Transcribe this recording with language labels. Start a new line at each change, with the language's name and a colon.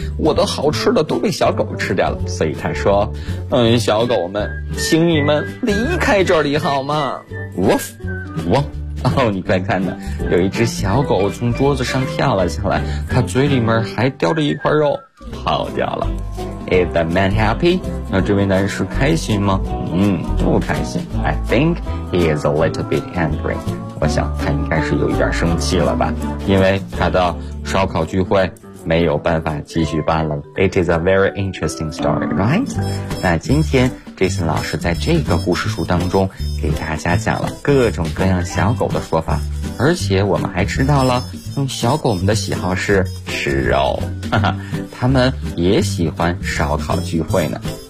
Chinese: 我的好吃的都被小狗吃掉了。所以他说，小狗们，请你们离开这里好吗？ Woof， woof。你快看呢，有一只小狗从桌子上跳了下来，它嘴里面还叼着一块肉，跑掉了。
English: Is the man happy？
Chinese: 那这位男士开心吗？不开心。
English: I think he is a little bit angry。
Chinese: 我想他应该是有一点生气了吧，因为他的烧烤聚会没有办法继续办了。
English: It is a very interesting story, right?
Chinese: 那今天 Jason 老师在这个故事书当中给大家讲了各种各样小狗的说法，而且我们还知道了小狗们的喜好是吃肉，哈哈，他们也喜欢烧烤聚会呢。